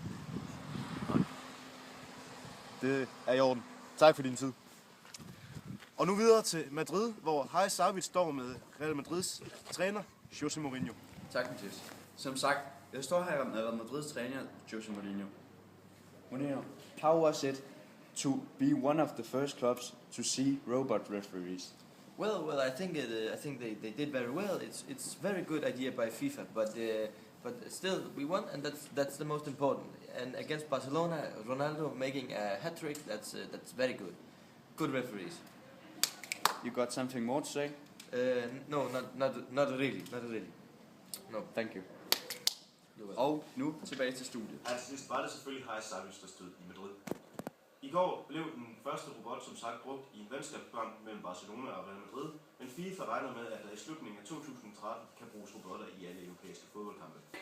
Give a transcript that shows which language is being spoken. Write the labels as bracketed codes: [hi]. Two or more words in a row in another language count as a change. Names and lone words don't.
[da] Det er i orden. Tak for din tid. Og nu videre til Madrid, hvor Haris Savic står med Real Madrids træner, José Mourinho. Tak, Mathias. Som sagt, jeg står her med Real Madrids træner, José Mourinho. Mourinho, [en] how was it to be one of the first clubs to see robot referees? Well, I think they did very well. It's very good idea by FIFA, but still we won, and that's the most important. And against Barcelona, Ronaldo making a hat trick. That's very good. Good referees. You got something more to say? No, not really. No. Thank you. [da] Og nu tilbage til studiet. Altså, var det selvfølgelig Haris Savic, der stod i Madrid. I går blev den første robot som sagt brugt i en venskabskamp mellem Barcelona og Real Madrid, men FIFA regner med, at der i slutningen af 2013 kan bruges robotter i alle europæiske fodboldkampe.